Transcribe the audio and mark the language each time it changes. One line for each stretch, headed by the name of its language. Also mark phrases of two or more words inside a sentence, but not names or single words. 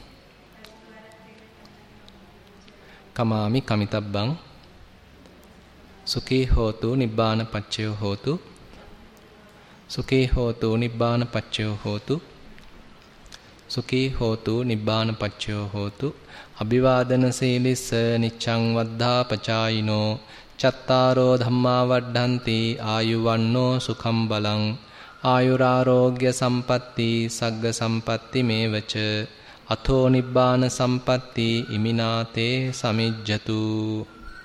Pali: කමාමි කමිතබ්බං. සුඛී හෝතු නිබ්බාන පච්චයෝ හෝතු. සුඛී හෝතු නිබ්බාන පච්චයෝ හෝතු. සුඛී හෝතු නිබ්බාන පච්චයෝ හෝතු. අභිවාදන සීලිස්ස නිච්ඡං වද්ධා පචායිනෝ චත්තාරෝ ධම්මා වඩ්ඩන්ති ආයුවන්නෝ සුඛම් බලං ආයුරාරෝග්‍ය සම්පatti සග්ග සම්පatti මේවච අතෝ නිබ්බාන සම්පatti ඉමිනාතේ සමිජ්ජතු.